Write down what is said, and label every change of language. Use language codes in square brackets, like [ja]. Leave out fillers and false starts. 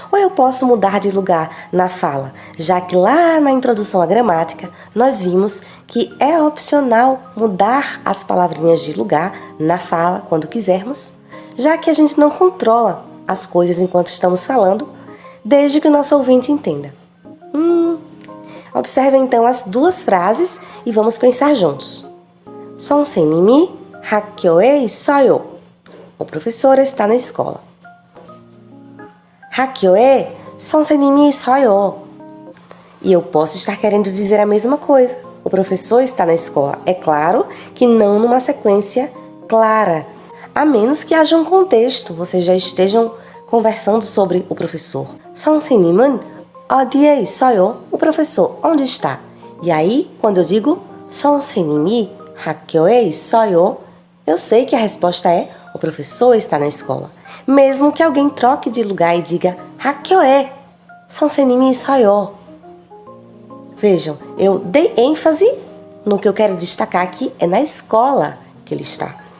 [pt] Ou eu posso mudar de lugar na fala, já que lá na Introdução à Gramática nós vimos que é opcional mudar as palavrinhas de lugar na fala quando quisermos, já que a gente não controla as coisas enquanto estamos falando, desde que o nosso ouvinte entenda. Observe então as duas frases e vamos pensar juntos. [ko] 선생님이 학교에 있어요. [pt] O professor está na escola. [ko] 학교에 선생님이 있어요. [pt] E eu posso estar querendo dizer a mesma coisa. O professor está na escola. É claro que não numa sequência clara, a menos que haja um contexto, vocês já estejam conversando sobre o professor. [ko] 선생님은 어디에 있어요? [pt] O professor, onde está? E aí, quando eu digo [ko] 선생님이 학교에 있어요, [pt] eu sei que a resposta é o professor está na escola. Mesmo que alguém troque de lugar e diga [ko] 학교에 선생님이 있어요. [pt] Vejam, eu dei ênfase no que eu quero destacar aqui, é na escola que ele está.